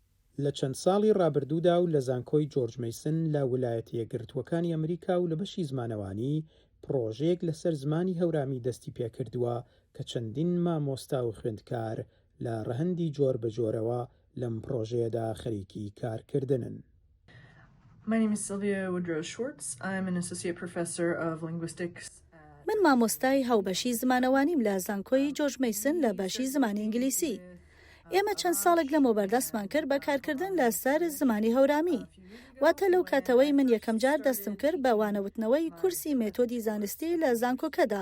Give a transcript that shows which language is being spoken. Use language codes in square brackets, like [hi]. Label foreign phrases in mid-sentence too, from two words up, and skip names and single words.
[ckb] لە چەند ساڵی ڕابردوودا و لە زانکۆی جۆرج مەیسن لە ویلایەتە یەکگرتووەکانی ئەمریکا و لە بەشی زمانەوانی پرۆژەیەک لەسەر زمانی هەورامی دەستی پێکردووە کە چەندین مامۆستا و خوێندکار لە ڕەهەندی جۆر بەجۆرەوە لەم پرۆژەیەدا خەریکی کارکردنن. [en] My name is Sylvia Woodrow Schwartz. I'm an associate professor of linguistics. [ckb] من مامۆستای هاوبەشی زمانەوانیم لە زانکۆی جۆرج مەیسن لە باشی زمانی ئینگلیسی. ئێمە چەند ساڵێک لەمەوە بەردەستمان کرد بە کارکردن لەسەر زمانی هەورامی. واتە لەو کاتەوەی من یەکەم جار دەستم کرد بە وانەوتنەوەی کورسی مێتۆدی زانستی لە زانکۆکەدا.